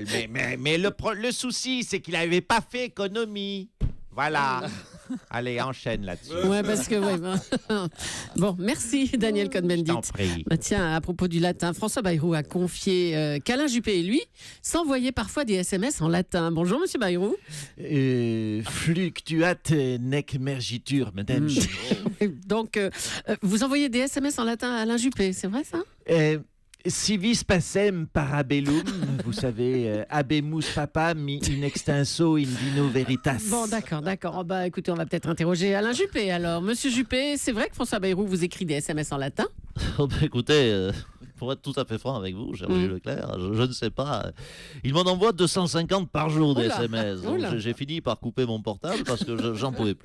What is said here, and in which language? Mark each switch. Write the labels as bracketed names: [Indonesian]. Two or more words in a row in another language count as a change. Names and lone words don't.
[French] Mais le souci, c'est qu'il n'avait pas fait économie. Voilà. Allez, enchaîne là-dessus. Ouais, parce que bon, merci Daniel Cohn-Bendit. Tiens, à propos du latin, François Bayrou a confié qu'Alain Juppé et lui s'envoyaient parfois des SMS en latin. Bonjour, Monsieur Bayrou. [Latin] Fluctuate nec mergitur, [French] madame. Donc, vous envoyez des SMS en latin à Alain Juppé, c'est vrai ça? [Latin] Civis pacem parabellum, [French] vous savez, [Latin] habemus papam in extenso in vino veritas. [French] Bon, d'accord. Oh, bah, écoutez, on va peut-être interroger Alain Juppé. Alors, Monsieur Juppé, c'est vrai que François Bayrou vous écrit des SMS en latin? Écoutez, pour être tout à fait franc avec vous, cher Roger Leclerc, je ne sais pas. Il m'en envoie 250 par jour des SMS. Donc j'ai fini par couper mon portable parce que j'en pouvais plus.